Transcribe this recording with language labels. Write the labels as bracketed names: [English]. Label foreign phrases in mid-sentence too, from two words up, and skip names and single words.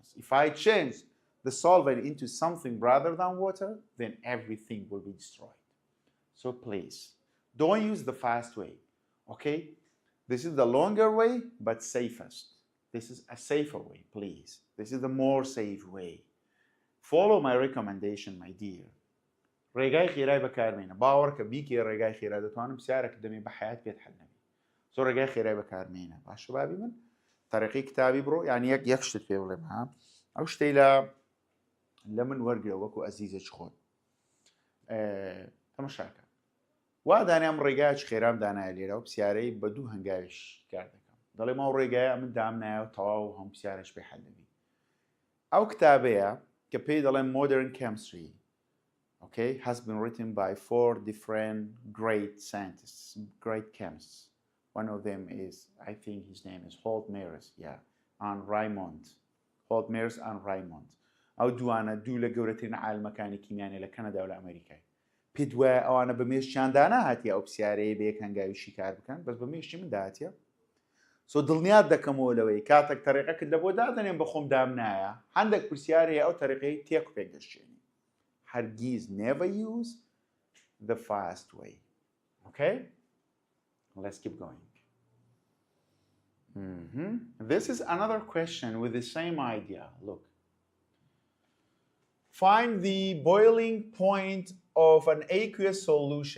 [English] If I change the solvent into something rather than water, then everything will be destroyed. So please, don't use the fast way, okay? This is the longer way, but safest. This is a safer way, please. This is the more safe way. Follow my recommendation, my dear. [Central Kurdish] ڕێگای خێرای بەکارمێنە. باوەڕکە بیکێ ڕێگای خێرا دەتوانم پرسیارێکت دەمێ بە حەیات پێت حەل نەبێ. زۆر ڕێگای خێرای بەکارمێنە. باشە بابی من؟ تەریقی کتابی بڕۆ، یعنی یەک شتت پێ بڵێم ها. ئەو شتەی لە من وەرگرە وەکو ئەزیزەچ خۆت. تەماشاکە. وا دانیام ڕێگایەکی خێرام دانایە لێرە و پرسیارەی بە دوو هەنگاویش کار دەکەم. دەڵێ ماوە ڕێگایە من دام نایە و تەواو هەموو پرسیارێک پێ حەل دەبی. ئەو کتابەیە کە پێی دەڵێن [English] modern chemistry, okay, has been written by 4 different great scientists, great chemists. One of them is, I think his name is Hogr, yeah, and Raymond. Hogr and Raymond. [Central Kurdish] ئەو دوانە دوو لە گەورەترین عالمەکانی کیمیانی لە کەنەدا و لە ئەمریکای. پێت وایە ئەوانە بە مێشتیان هاتیە ئەو پرسیارەیە بە یەک هەنگاویشی کار بکەن، بەس بە مێشتی من داهاتیە. سۆ دڵنیات دەکەمەوە لەوەی کاتێک تەریقەکەت لە بۆ دادەنێن بە خۆم دام نایە، هەندێک پرسیارەیە ئەو تەریقەی تێک و پێک دەشێنی. [English] هەرگیز never use the fast way. Okay? Let's keep going. This is another question with the same idea. Look. Find the boiling point of an aqueous solution.